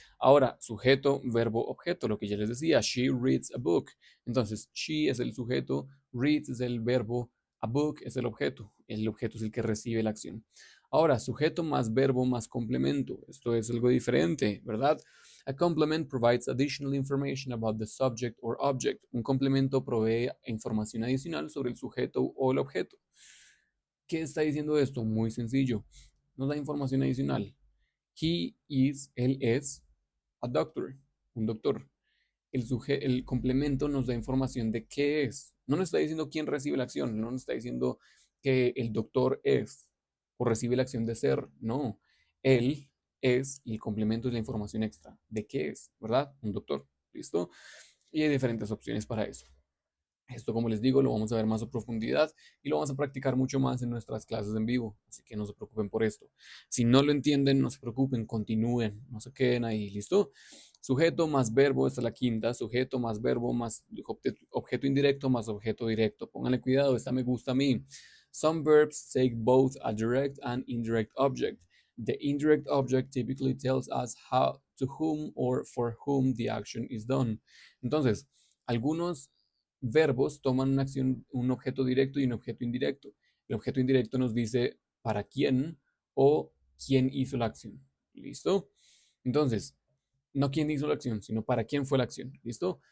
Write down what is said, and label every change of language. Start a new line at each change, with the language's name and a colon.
Spanish: Ahora, sujeto, verbo, objeto, lo que ya les decía.
English: She reads a book.
Spanish: Entonces, she es el sujeto, reads es el verbo, a book es el objeto. El objeto es el que recibe la acción. Ahora, sujeto más verbo más complemento. Esto es algo diferente, ¿verdad?
English: A complement provides additional information about the subject or object.
Spanish: Un complemento provee información adicional sobre el sujeto o el objeto. ¿Qué está diciendo esto? Muy sencillo. Nos da información adicional. Él es a doctor, un doctor. El complemento nos da información de qué es. No nos está diciendo quién recibe la acción, no nos está diciendo que el doctor es o recibe la acción de ser. No, él es y el complemento es la información extra de qué es, ¿verdad? Un doctor. ¿Listo? Y hay diferentes opciones para eso. Esto, como les digo, lo vamos a ver más a profundidad y lo vamos a practicar mucho más en nuestras clases en vivo, así que no se preocupen por esto. Si no lo entienden, no se preocupen, continúen, no se queden ahí, ¿listo? Sujeto más verbo, esta es la quinta, sujeto más verbo más objeto indirecto más objeto directo. Pónganle cuidado, esta me gusta a mí.
English: Some verbs take both a direct and indirect object. The indirect object typically tells us how, to whom or for whom the action is done.
Spanish: Entonces, algunos verbos toman una acción, un objeto directo y un objeto indirecto. El objeto indirecto nos dice para quién o quién hizo la acción. ¿Listo? Entonces, no quién hizo la acción, sino para quién fue la acción. ¿Listo?